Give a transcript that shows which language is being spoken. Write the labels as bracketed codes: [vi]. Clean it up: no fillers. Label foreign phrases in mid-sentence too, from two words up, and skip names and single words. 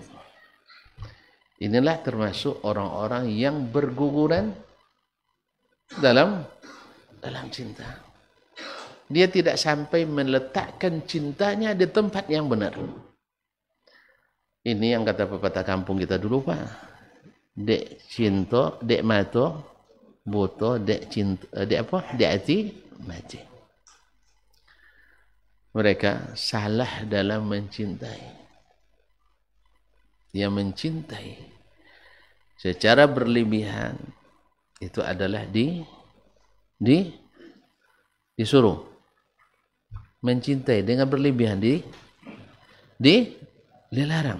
[id] Inilah termasuk orang-orang yang berguguran dalam cinta. Dia tidak sampai meletakkan cintanya di tempat yang benar. Ini yang kata pepatah kampung kita dulu, Pak. [min] Dek cinta, dek mato, buto, dek cinta, dek apa? Dek hati, mati. [id] Mereka salah dalam mencintai. Dia mencintai secara berlebihan itu adalah disuruh mencintai dengan berlebihan dilarang.